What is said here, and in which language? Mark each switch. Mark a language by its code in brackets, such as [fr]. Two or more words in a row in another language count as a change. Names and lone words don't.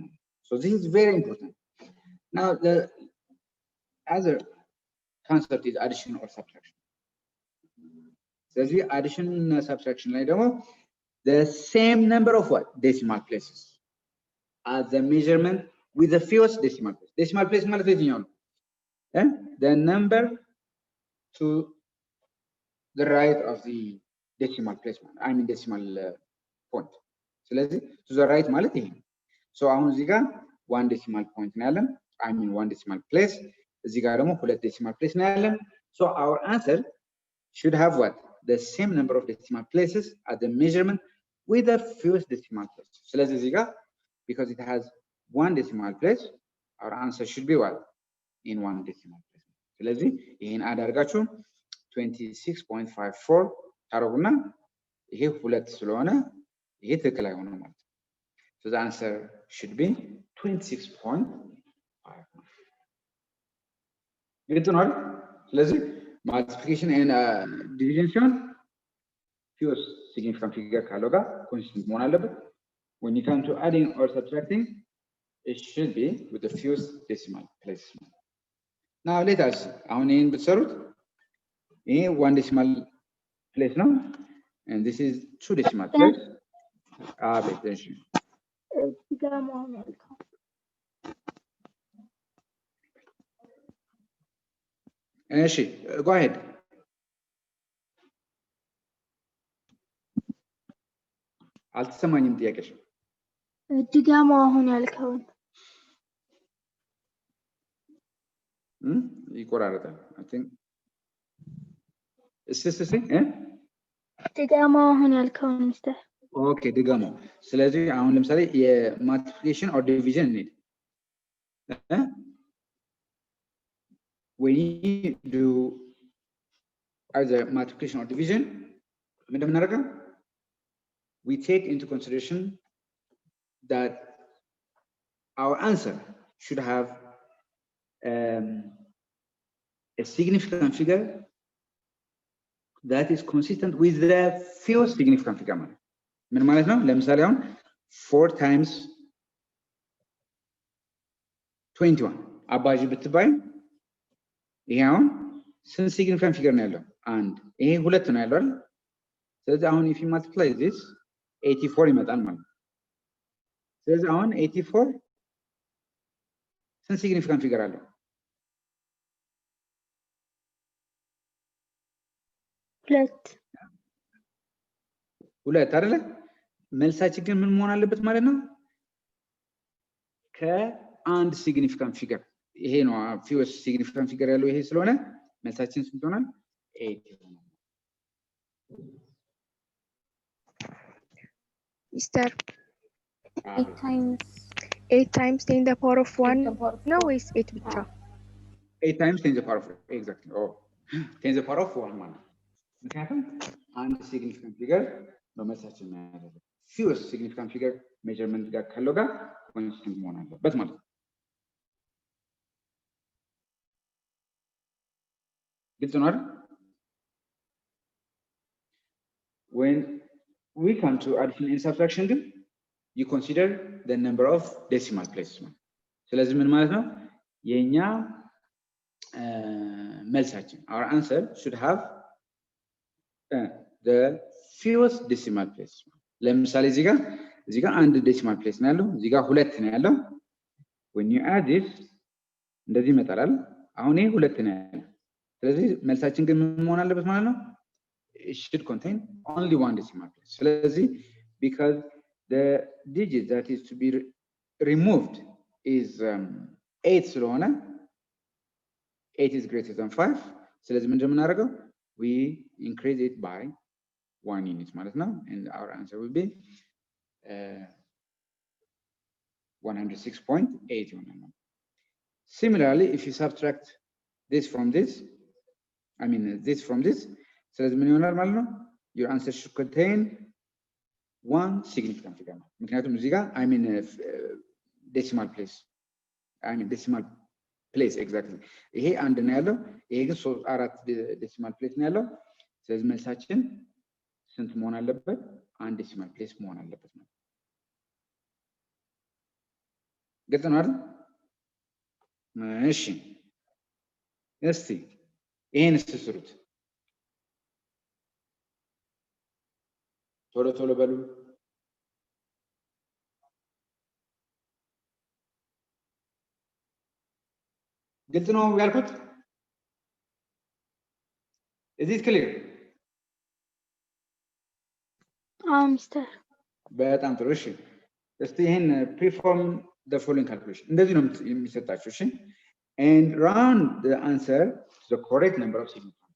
[en] So this is very important. Now the other concept is addition or subtraction. ስለዚህ addition እና subtraction [am] ላይ ደግሞ [en] the same number of what? Decimal places as the measurement with the fewest decimal place. Decimal place [am] ማለት የትኛው ነው? [en] The number to the right of the decimal place. I mean decimal point. ስለዚህ to the right [am] ማለት ይሄ ነው። [en] So [am] አሁን እዚህ ጋር [en] 1 decimal point [am] ነው ያለን። [en] I mean 1 decimal place. [am] እዚህ ጋር ደግሞ 2 [en] decimal place [am] ነው ያለን. [en] So our answer should have what? The same number of decimal places as the measurement with the fewest decimal place. [am] ስለዚህ እዚህ ጋር [en] because it has 1 decimal place, our answer should be what? In 1 decimal place. [am] ስለዚህ ይሄን አድ አድርጋችሁ 26.54 ታረጉና ይሄ 2 ስለሆነ ይሄ ትክክል አይሆንም ማለት ነው። [en] So the answer should be 26.5. [am] ግልጽ ነው አይደል? [en] ስለዚህ multiplication and division ሲሆን fewest significant figure [am] ካለው ጋር [en] consistent [am] መሆን አለበት። [en] When you come to adding or subtracting, it should be with the fewest decimal places. Now let us [am] አሁን ይሄን ብትሰሩት ይሄ [en] 1 decimal place ነው and this is 2 decimal place. Attention. እሺ go ahead. [am] አልተሰማኝም ጥያቄሽ። ድጋማ አሁን ያልከውን ይቆራረጣል። [en] I think [am] ድጋማ አሁን ያልከውን ሚስተር [en] ኦኬ [am] ድገሙ። ስለዚህ አሁን ለምሳሌ [en] multiplication or division እንሂድ። when you do either multiplication or division, [am] ምንድን ነው የምናደርገው? [en] we take into consideration that our answer should have a significant figure that is consistent with the fewest significant figure. [am] ምን ማለት ነው? ለምሳሌ አሁን 4 times 21 አባዥ ብትባይ ይሄ አሁን ስንት [en] significant figure [am] ነው ያለው? አንድ። ይሄ ሁለት ነው ያለው አይደል? ስለዚህ አሁን [en] if you multiply this [am] 84 ይመጣል ማለት ነው። ስለዚህ አሁን 84 ስንት [en] significant figure [am] አለው? ሁለት አይደለ? መልሳችን ግን ምን መሆን አለበት ማለት ነው? ከአንድ [en] significant figure [am] ይሄ ነው [en] fewest significant figure [am] ያለው ይሄ ስለሆነ መልሳችን ስንት ይሆናል? 8 ይሆናል። [en] Mister, 8 times 8 times 10 the power of 1 the power of no 4. is 8 ብቻ 8 times 10 the power of 4 exactly oh 10 the power of 1 [am] ማለት ምክንያቱም አንድ [en] significant figure [am] ነው መልሳችን ማለት ነው። [en] fewest significant figure measurement [am] ጋር ካለው ጋር ኮንሲስተንት መሆን አለበት ማለት ነው። ግልጽ ነው አይደል? [en] when we come to addition and subtraction ግን you consider the number of decimal places [am] ስለዚህ ምን ማለት ነው? የኛ መልሳችን [en] our answer should have the fewest decimal places [am] ለምሳሌ እዚህ ጋር አንድ [en] decimal place [am] ነው ያለው፣ እዚህ ጋር ሁለት ነው ያለው። [en] when you add this [am] እንደዚህ ይመጣል። አሁን ይሄ ሁለት ነው ያለው። ስለዚህ መልሳችን ግን ምን መሆን አለበት ማለት ነው? [en] it should contain only one decimal place. ስለዚህ because the digit that is to be removed is 8 ስለሆነ 8 is greater than 5. [am] ስለዚህ ምንድን ነው የምናደርገው? [en] we increase it by 1 unit [am] ማለት ነው [en] and our answer will be 106.8 ይሆናል። Similarly, if you subtract this from this, I mean this from this, [am] ስለዚህ ምን ይሆናል ማለት ነው? [en] your answer should contain one significant figure [am] ምክንያቱም እዚህ ጋር [en] I mean decimal place exactly [am] ይሄ አንድ ነው ያለው፣ ይሄ ግን 4 [en] decimal place [am] ነው ያለው። ስለዚህ መልሳችን ስንት መሆን አለበት? አንድ [en] decimal place [am] መሆን አለበት ነው። ግልጽ ነው አይደል? እሺ እስቲ ይሄን ስሩት ቶሎ ቶሎ በሉ። ግልጽ ነው ያልኩት? [en] is it clear? [am] ሚስተር በጣም ጥሩ። እሺ እስቲ ይሄን [en] perform the following calculation [am] እንደዚህ ነው የሚሰጣችሁ። እሺ [en] and round the answer to the correct number of significant.